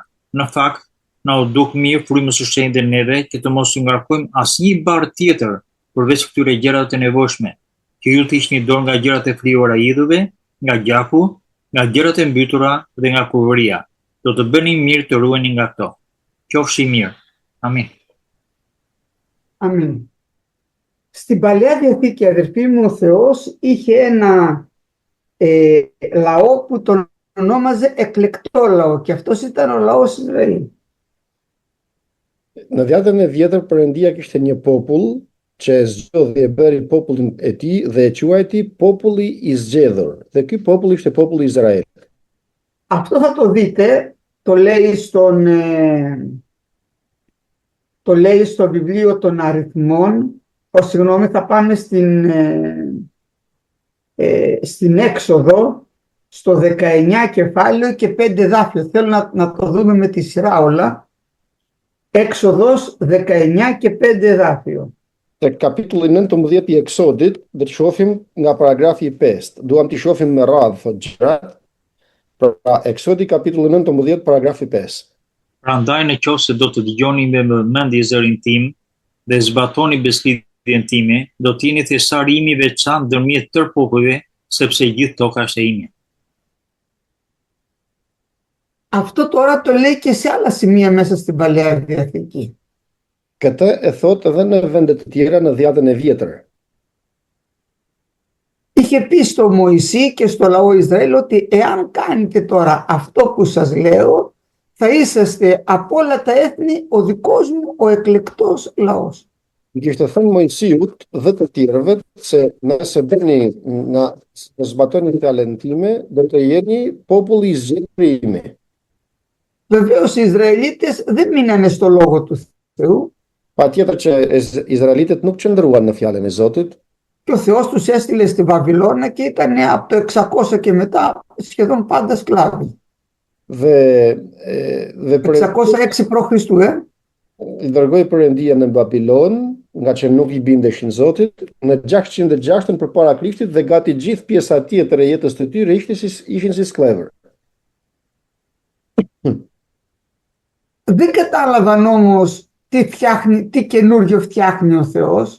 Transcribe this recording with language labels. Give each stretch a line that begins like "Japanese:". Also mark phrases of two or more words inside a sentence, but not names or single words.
Albanian: Në fakt, na u duk mirë frymës së shenjtë neve që të mos u ngarkojmë asnjë barë tjetër përveç këtyre gjërave të nevojshme, që ju të hiqni dorë nga gjërat e frijuara idhujve, nga gjaku, nga gjërat e mbytura dhe nga kurrëria. Do të bëni mirë të ruheni nga këto. Qofshi mirë. Amin.
Greek: Αμήν. Στην Παλαιά Διαθήκη, αδερφοί μου, ο Θεός είχε ένα λαό που τον ονόμαζε εκλεκτό λαό και αυτός ήταν ο λαός Ισραήλ.
Albanian: Në Vjetën e Vjetër Perëndia kishte një popull që e zgjodhi e bëri popullin e tij dhe e quajti populli I zgjedhur. Dhe ky popull ishte populli Izrael.
Greek: Αυτό θα το δείτε, το λέει στο βιβλίο των αριθμών, θα πάμε στην Έξοδο, στο 19 κεφάλαιο και 5 δάφιο. Θέλω να το δούμε με τη σειρά όλα. Έξοδος 19 και 5 δάφιο.
Albanian: Tek kapitulli 19 I Eksodit, dhe të shohim nga paragrafi 5. Duam t'i shohim me radhë, thot gjërat. Pra, Eksodi kapitulli 19, paragrafi 5. Prandaj në qoftë se do të dëgjoni me vëmendje zërin tim dhe zbatoni beslidhjen time, do të jeni thjesari im I veçantë ndërmjet tërë popujve, sepse gjithë toka është e ime.
Greek: Αυτό τώρα το λέει και σε άλλα σημεία μέσα στην Παλαιά Διαθήκη.
Albanian: Këtë e thot edhe në vende të tjera në Vjetën e Vjetër.
Greek: Είχε πει στο Μωυσή και στο λαό Ισραήλ ότι εάν κάνετε τώρα αυτό που σας λέω, θα είσαστε από όλα τα έθνη ο δικός μου ο εκλεκτός λαός.
Albanian: I kishte thënë Mojsiut dhe të tjerëve se nëse bëni në zbatoni fjalën time, do të jeni populli I zgjedhur I imi.
Greek: Βεβαίως οι Ισραηλίτες δεν μείνανε στο λόγο του Θεού.
Albanian: Patjetër që izraelitët nuk qëndruan në fjalën e Zotit.
Greek: Και ο Θεός τους έστειλε στη Βαβυλώνα και ήταν από το 600 και μετά σχεδόν πάντα σκλάβοι.
Albanian: Dhe
Greek: 606 π.Χ.
Albanian: I dërgoi Perëndia në Babilon, nga që nuk I bindeshin Zotit, në 606 përpara Krishtit dhe gati gjithë pjesa tjetër e jetës të tyre ishin si sklavër.
Greek: Δεν κατάλαβαν όμως τι καινούργιο φτιάχνει ο Θεός.